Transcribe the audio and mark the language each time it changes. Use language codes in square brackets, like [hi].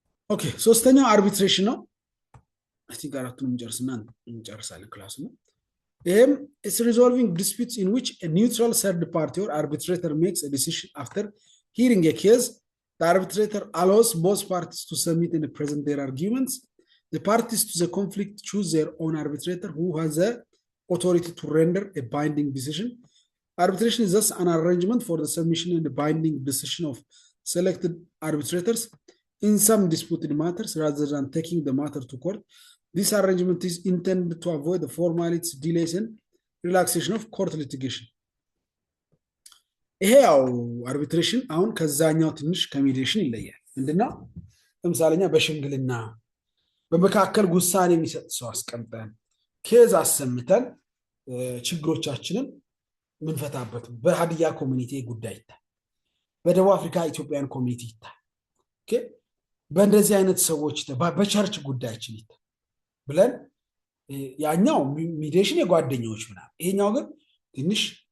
[am] ኦኬ ሶስተኛው አርቢትሬሽን ነው። አይ ቲንክ አራቱን እንጨርሳለን ክላሱ ነው። ይህም [en] is resolving disputes in which a neutral third party or arbitrator makes a decision after hearing a case. The arbitrator allows both parties to submit and present their arguments. The parties to the conflict choose their own arbitrator who has the authority to render a binding decision. Arbitration is thus an arrangement for the submission and the binding decision of selected arbitrators in some disputed matters rather than taking the matter to court. This arrangement is intended to avoid the formalities, delays, and relaxation of court litigation. [am] ይሄ ያው አርቢትሬሽን አሁን ከዛኛው ትንሽ ከሚዲዬሽን ይለያል። ምንድነው? ለምሳሌኛ በሽምግልና በመካከል ውሳኔ የሚሰጥ ሰው አስቀምጠን ኬዝ አሰምተን ችግሮቻችንን ምንፈታበት በሀዲያ ኮሚኒቲ ጉዳይ ይታል፣ በደቡብ አፍሪካ ኢትዮጵያን ኮሚኒቲ ይታል። ኦኬ በእንደዚህ አይነት ሰዎች በቸርች ጉዳያችን ይታል ብለን ያኛው ሚዲዬሽን የጓደኞች ምናምን፣ ይሄኛው ግን ትንሽ